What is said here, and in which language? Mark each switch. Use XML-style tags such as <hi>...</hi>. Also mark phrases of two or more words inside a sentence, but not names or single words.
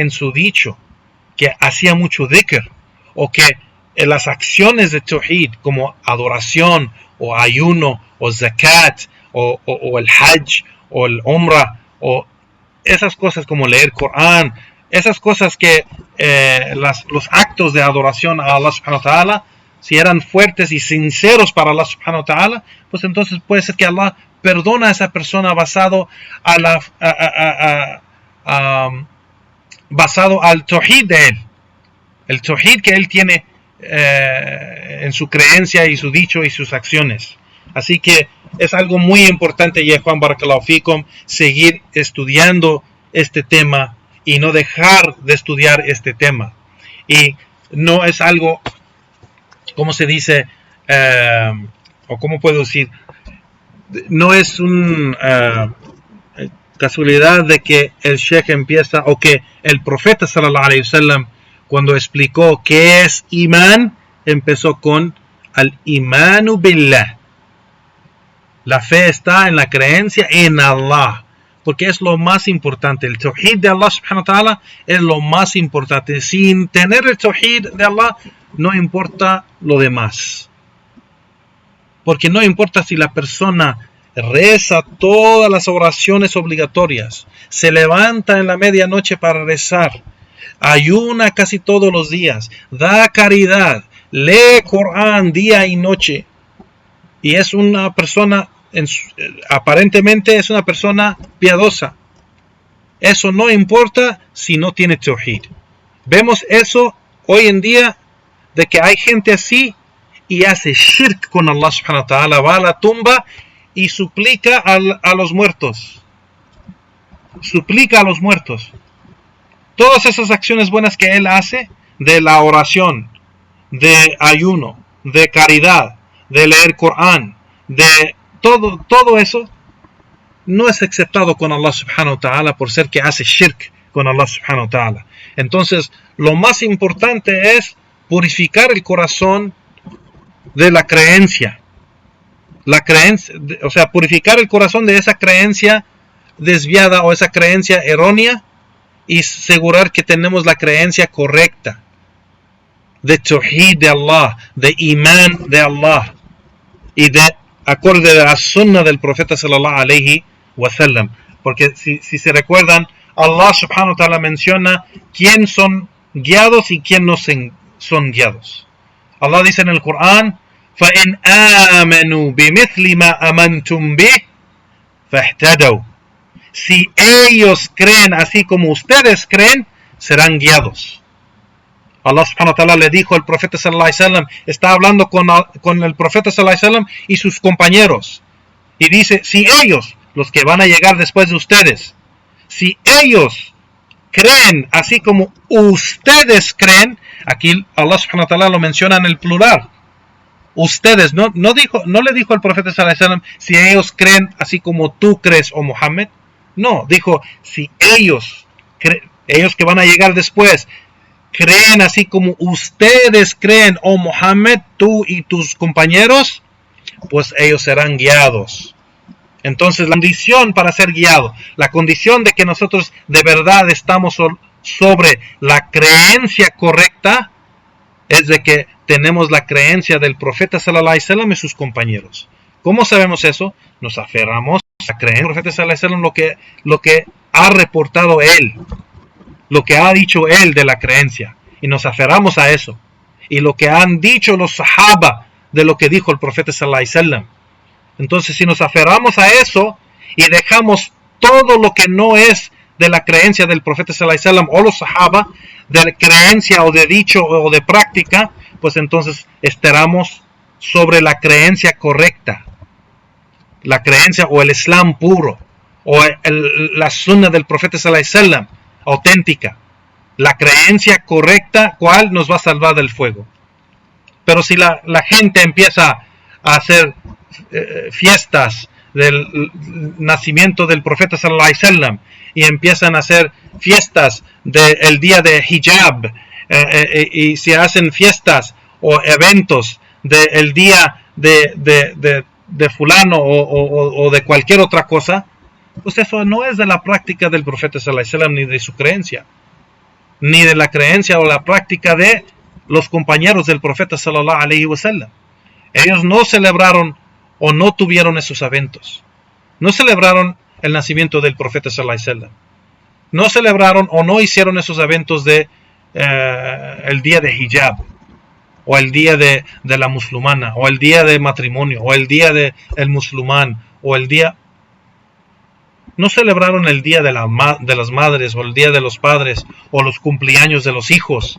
<es>en su dicho, que hacía mucho dhikr, o que en las acciones de Tawhid, como adoración, o ayuno, o zakat, o el hajj, o el umrah, o esas cosas como leer Corán, esas cosas que los actos de adoración a Allah</es> <ar>سبحانه وتعالى,</ar> <es>si eran fuertes y sinceros para Allah</es> <ar>سبحانه وتعالى,</ar> <es>pues entonces puede ser que Allah perdona a esa persona basado basado al Tawhid de él, el Tawhid que él tiene en su creencia y su dicho y sus acciones. Así que es algo muy importante, ya Juan</es> <ar>بارك الله فيكم,</ar> <es>seguir estudiando este tema y no dejar de estudiar este tema. Y no es algo, ¿cómo se dice? O cómo puedo decir, no es una casualidad de que el Sheikh empieza, o que el profeta</es> <ar>صلى الله عليه وسلم,</ar> <es>cuando explicó qué es imán, empezó con</es> <ar>الإيمان بالله.</ar> <es>La fe está en la creencia en Allah, porque es lo más importante. El Tawhid de Allah</es> <ar>سبحانه وتعالى</ar> <es>es lo más importante. Sin tener el Tawhid de Allah, no importa lo demás. Porque no importa si la persona reza todas las oraciones obligatorias, se levanta en la medianoche para rezar, ayuna casi todos los días, da caridad, lee Corán día y noche, y es una persona, aparentemente es una persona piadosa. Eso no importa si no tiene Tawhid. Vemos eso hoy en día, de que hay gente así y hace shirk con Allah</es> <ar>سبحانه وتعالى,</ar> <es>va a la tumba y suplica a los muertos. Suplica a los muertos. Todas esas acciones buenas que él hace, de la oración, de ayuno, de caridad, de leer Corán, de todo eso, no es aceptado con Allah</es> <ar>سبحانه وتعالى,</ar> <es>por ser que hace shirk con Allah</es> <ar>سبحانه وتعالى.</ar> <es>Entonces, lo más importante es purificar el corazón de la creencia. O sea, purificar el corazón de esa creencia desviada o esa creencia errónea, y asegurar que tenemos la creencia correcta de Tawhid de Allah, de Imán de Allah, y de acorde de la sunna del profeta</es> <ar>صلى الله عليه وسلم.</ar> <es>Porque si se recuerdan, Allah</es> <ar>سبحانه وتعالى</ar> <es>menciona quién son guiados y quién no son guiados. Allah dice en el Corán:</es> <ar>فَإِنْ آمَنُوا بِمِثْلِ مَا أَمَنْتُمْ بِهِ فَاهْتَدَوْا.</ar> <es>Si ellos creen así como ustedes creen, serán guiados. Allah</es> <ar>سبحانه وتعالى</ar> <es>le dijo al profeta</es> <ar>صلى الله عليه وسلم,</ar> <es>está hablando con el profeta</es> <ar>صلى الله عليه وسلم</ar> <es>y sus compañeros, y dice: si ellos, los que van a llegar después de ustedes, si ellos creen así como ustedes creen, aquí Allah</es> <ar>سبحانه وتعالى</ar> <es>lo menciona en el plural. Ustedes, no le dijo al profeta</es> <ar>صلى الله عليه وسلم</ar> <es>si ellos creen así como tú crees, o Muhammad. No, dijo si ellos que van a llegar después, creen así como ustedes creen, oh Muhammad, tú y tus compañeros, pues ellos serán guiados. Entonces la condición para ser guiado, la condición de que nosotros de verdad estamos sobre la creencia correcta, es de que tenemos la creencia del profeta</es> <ar>صلى الله عليه وسلم</ar> <es>y sus compañeros. ¿Cómo sabemos eso? Nos aferramos a creer en el profeta</es> <ar>صلى الله عليه وسلم</ar> <es>lo que ha reportado él, lo que ha dicho él de la creencia, y nos aferramos a eso, y lo que han dicho los sahaba de lo que dijo el profeta</es> <ar>صلى الله عليه وسلم.</ar> <es>Entonces, si nos aferramos a eso y dejamos todo lo que no es de la creencia del profeta</es> <ar>صلى الله عليه وسلم</ar> <es>o los sahaba, de creencia o de dicho o de práctica, pues entonces estaremos sobre la creencia correcta, la creencia o el islam puro, o la sunna del profeta</es> <ar>صلى الله عليه وسلم</ar> <es>auténtica, la creencia correcta, cual nos va a salvar del fuego. Pero si la gente empieza a hacer fiestas del nacimiento del profeta</es> <ar>صلى الله عليه وسلم</ar> <es>y empiezan a hacer fiestas del día de hijab, y se hacen fiestas o eventos del día de fulano o de cualquier otra cosa, pues eso no es de la práctica del profeta</es> <ar>صلى الله عليه وسلم,</ar> <es>ni de su creencia, ni de la creencia o la práctica de los compañeros del profeta</es> <ar>صلى الله عليه وسلم.</ar> <es>Ellos no celebraron o no tuvieron esos eventos. No celebraron el nacimiento del profeta</es> <ar>صلى الله عليه وسلم.</ar> <es>No celebraron o no hicieron esos eventos de el día de hijab, o el día de la musulmana, o el día de matrimonio, o el día del musulmán, o el día... No celebraron el día de las madres, o el día de los padres, o los cumpleaños de los hijos.</es>